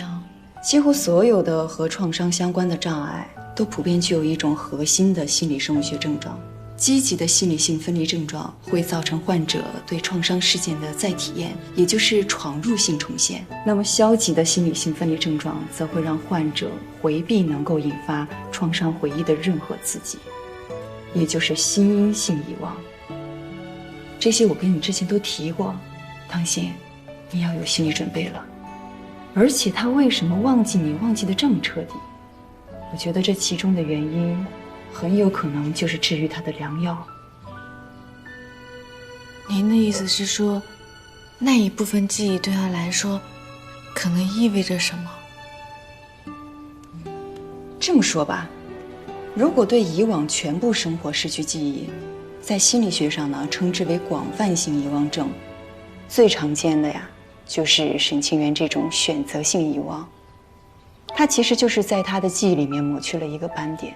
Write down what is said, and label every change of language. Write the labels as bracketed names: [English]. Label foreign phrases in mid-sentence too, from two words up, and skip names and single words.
[Chinese] 幾乎所有的和創傷相關的障礙都普遍具有一種核心的心理生物學症狀。積極的心理性分離症狀會造成患者對創傷事件的再體驗，也就是闖入性重現。那麼消極的心理性分離症狀則會讓患者迴避能夠引發創傷回憶的任何刺激，也就是心因性遺忘。這些我跟你之前都提過，唐心，你要有心理準備了。而且他為什麼忘記你忘記得這麼徹底？我覺得這其中的原因很有可能就是治癒他的良藥。您的意思是說，那一部分記憶對他來說可能意味着什麼？這麼說吧，如果對以往全部生活失去記憶，在心理學上呢稱之為廣泛性遺忘症。最常見的呀就是沈清源這種選擇性遺忘，它其實就是在他的記憶裡面抹去了一個斑點。